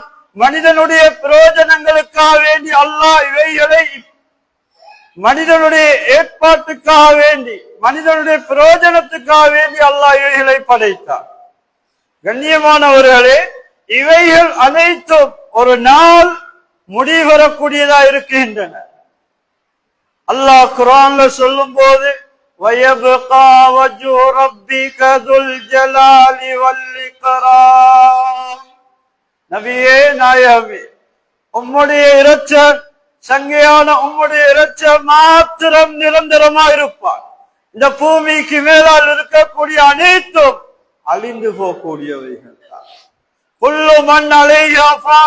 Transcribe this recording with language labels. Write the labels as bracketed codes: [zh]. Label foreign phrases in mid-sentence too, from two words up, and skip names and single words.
[ta] மனிதனுடைய பிரயோஜனங்களுக்காக வேண்டி அல்லாஹ் இவைகளை மனிதனுடைய ஏற்பாட்டுக்காக வேண்டி மனிதனுடைய பிரயோஜனத்துக்காக வேண்டி அல்லாஹ் இவைகளை படைத்தார். கண்ணியமானவர்களே, இவைகள் அனைத்தும் ஒரு நாள் முடிவரக்கூடியதா இருக்கின்றன. அல்லாஹ் குர்ஆன்ல சொல்லும் போது [ar] وَيَبْقَى وَجْهُ رَبِّكَ ذُو الْجَلَالِ وَالْإِكْرَامِ. [ta] நபியே நாயகமே, உம்முடைய இரட்சகர் சங்கையான உம்முடைய இரட்சகர் மாத்திரம் நிரந்தரமா இருப்பார். இந்த பூமிக்கு மேலால் இருக்கக்கூடிய அனைத்தும் அழிந்து போகக்கூடியவைகள். [ar] كل من عليها فان.